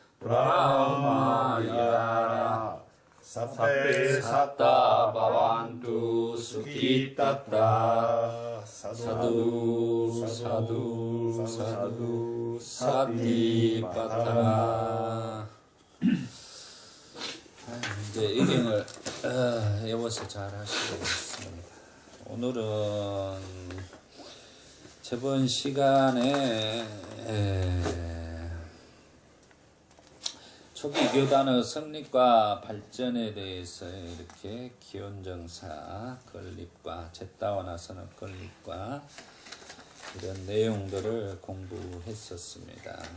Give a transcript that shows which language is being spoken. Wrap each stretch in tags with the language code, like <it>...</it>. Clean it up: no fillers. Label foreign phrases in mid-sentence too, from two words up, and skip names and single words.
<pi>brahmayana sappe satta bhavantu sukhitata sadhu sadhu sadhu satipatana</pi> <ko>이제 의경을 외워서 잘 하시겠습니다. 오늘은 저번 시간에 초기 교단의 성립과 발전에 대해서 이렇게 기원정사 건립과 제따와 나서는 건립과 이런 내용들을 공부했었습니다.</ko>